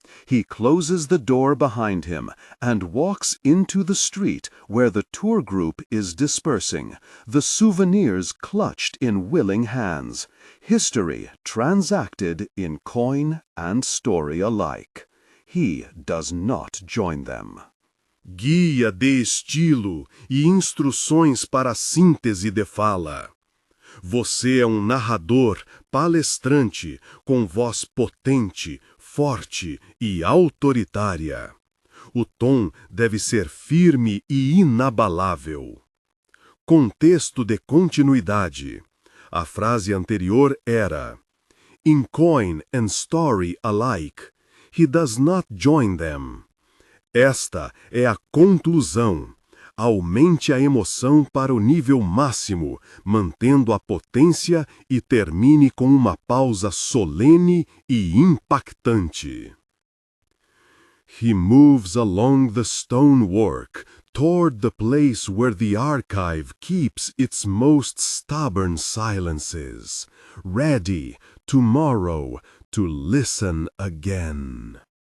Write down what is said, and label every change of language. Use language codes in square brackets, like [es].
[en] He closes the door behind him and walks into the street where the tour group is dispersing, the souvenirs clutched in willing hands, history transacted in coin and story alike. He does not join them. [pt] Guia de estilo e instruções para a síntese de fala. Você é um narrador, palestrante, com voz potente, forte e autoritária. O tom deve ser firme e inabalável. Contexto de continuidade. A frase anterior era: [en] In coin and story alike, he does not join them. [pt] Esta é a conclusão. Aumente a emoção para o nível máximo, mantendo a potência e termine com uma pausa solene e impactante. [en] He moves along the stonework toward the place where the archive keeps its most stubborn silences, ready tomorrow to listen again.